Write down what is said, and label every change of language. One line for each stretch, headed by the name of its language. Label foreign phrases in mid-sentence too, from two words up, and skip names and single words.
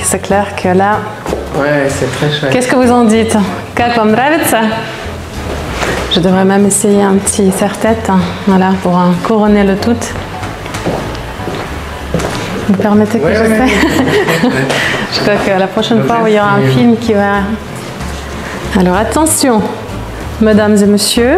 French: C'est clair que là... Ouais, c'est très chouette. Qu'est-ce que vous en dites?
Russian: Как вам нравится?
French: Je devrais même essayer un petit serre-tête, hein, voilà, pour couronner le tout. Vous permettez que Ouais, je ouais, fasse? Je crois que la prochaine fois, il y aura un film qui va... Alors attention, mesdames et messieurs,